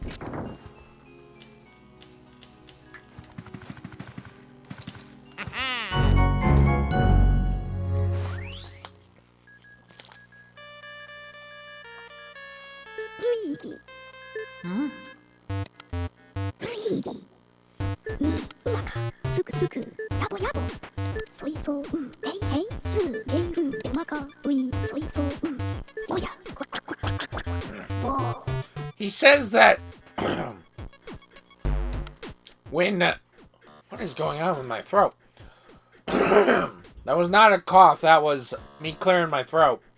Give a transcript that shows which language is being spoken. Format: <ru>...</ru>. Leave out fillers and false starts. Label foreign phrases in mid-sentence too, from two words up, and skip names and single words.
<en>Luigi. Luigi. Ni, umaka, suku suku, yabo yabo. Soi so, hey hey, su, geiru, umaka, ui, soi so, soya. Oh. He says that when what is going on with my throat? That was not a cough, that was me clearing my throat.</en>